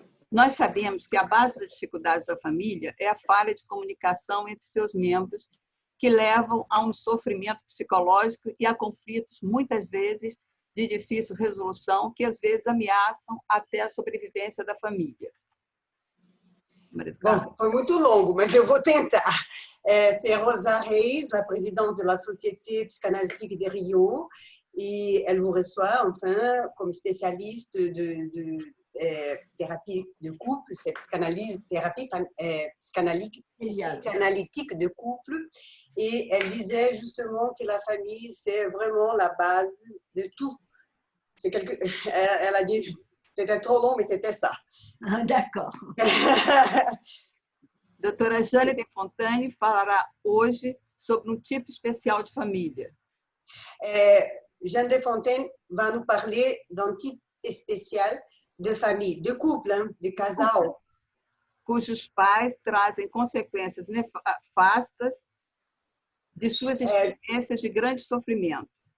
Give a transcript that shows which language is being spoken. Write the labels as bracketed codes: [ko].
[pt] Nós sabemos que a base das dificuldades da família é a falha de comunicação entre seus membros, que levam a um sofrimento psicológico e a conflitos, muitas vezes, de difícil resolução, que às vezes ameaçam até a sobrevivência da família. Bom, foi muito longo, mas eu vou tentar. [fr] C'est Rosa Reis, la présidente de la Société Psychanalytique de Rio, et elle vous reçoit enfin comme spécialiste de thérapie de couple, c'est psychanalyse, thérapie psychanalytique de couple. Et elle disait justement que la famille, c'est vraiment la base de tout. Elle a dit, c'était trop long, mais c'était ça. Ah, d'accord. [pt] Doutora Jane Desfontaines falará hoje sobre um tipo especial de família. [fr] Jane Desfontaines va nous parler d'un type spécial de famille, de couple, hein, de casal. [pt] Cujos pais trazem consequências nefastas de suas experiências de grande sofrimento.